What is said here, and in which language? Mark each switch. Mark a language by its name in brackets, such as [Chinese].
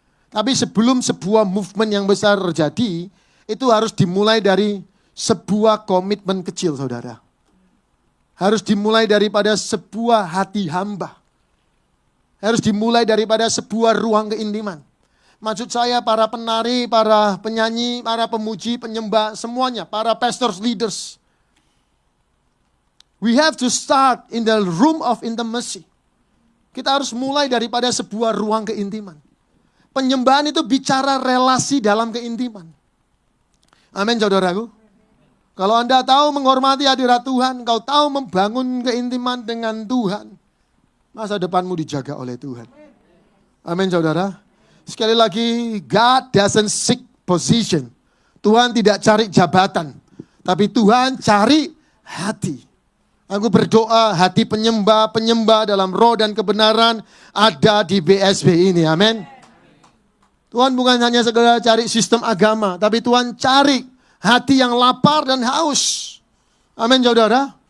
[Indonesian] Tapi sebelum sebuah movement yang besar terjadi, itu harus dimulai dari sebuah komitmen kecil saudara. Harus dimulai daripada sebuah hati hamba. Harus dimulai daripada sebuah ruang keintiman. Maksud saya para penari, para penyanyi, para pemuji, penyembah, semuanya. [English] Para pastors, leaders. We have to start in the room of intimacy. [Indonesian] Kita harus mulai daripada sebuah ruang keintiman. Penyembahan itu bicara relasi dalam keintiman. Amin saudaraku. Kalau Anda tahu menghormati hadirat Tuhan, kau tahu membangun keintiman dengan Tuhan, masa depanmu dijaga oleh Tuhan. Amin saudara. Sekali lagi, [English] God doesn't seek position. [Indonesian] Tuhan tidak cari jabatan. Tapi Tuhan cari hati. Aku berdoa hati penyembah dalam roh dan kebenaran ada di BSB ini. Amin. Tuhan bukan hanya sekedar cari sistem agama. Tapi Tuhan cari hati yang lapar dan haus. Amin saudara.